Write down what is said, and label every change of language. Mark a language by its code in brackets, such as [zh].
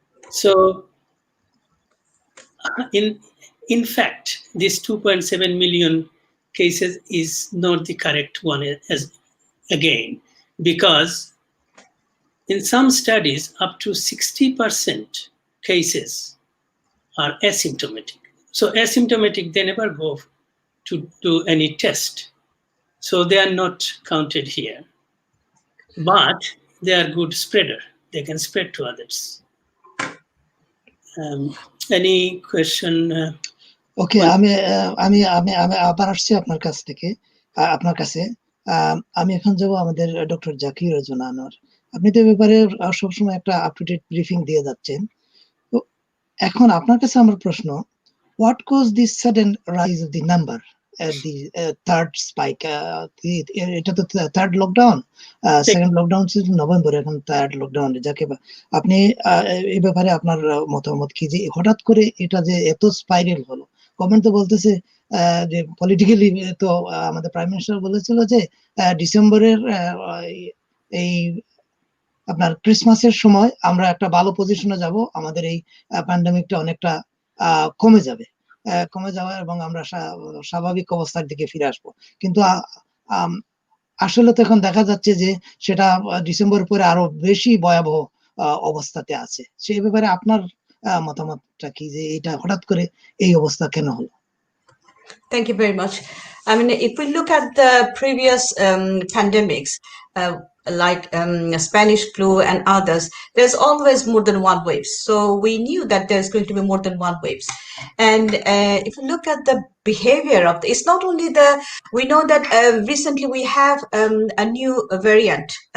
[en] So in fact, this 2.7 million cases is not the correct one as again, because in some studies, up to 60% cases are asymptomatic. So asymptomatic, they never go to do any test. So they are not counted here. But they are good spreader. They can spread to others. Any question? [bn] ওকে, আমি আমি আমি আমি আবার আসছি আপনার কাছ থেকে, আপনার কাছে। আমি এখন যাব আমাদের ডক্টর জাকি রেজওয়ানা আনোয়ার। আপনি তো এই ব্যাপারে সবসময় একটা আপ টু ডেট ব্রিফিং দিয়ে যাচ্ছেন। তো এখন আপনার কাছে আমার প্রশ্ন, [en] what caused this sudden rise of the number at the third spike? [bn] এটা তো থার্ড লকডাউন, সেকেন্ড লকডাউন ছিল নভেম্বরে, এখন থার্ড লকডাউন। যাকে আপনি এই ব্যাপারে আপনার মতামত কি, যে হঠাৎ করে এটা যে এত স্পাইরাল হলো? গভর্নমেন্ট তো বলতেছে যে পলিটিক্যালি, তো আমাদের প্রাইম মিনিস্টার বলেছিল যে ডিসেম্বরের এই আপনার ক্রিসমাসের সময় আমরা একটা ভালো পজিশনে যাব, আমাদের এই প্যান্ডেমিকটা অনেকটা কমে যাবে এবং আমরা স্বাভাবিক অবস্থার দিকে ফিরে আসবো। কিন্তু আসলে তো এখন দেখা যাচ্ছে যে সেটা ডিসেম্বর পরে আরো বেশি ভয়াবহ অবস্থাতে আছে। সেই ব্যাপারে আপনার মতামতটা কি, যে এটা হঠাৎ করে এই অবস্থা কেন হলো? [en] Thank you very much. I mean, if we look at the previous pandemics, like Spanish flu and others, there's always more than one wave. So we knew that there's going to be more than one waves. And if you look at the behavior of it's not only we know that recently we have a new variant.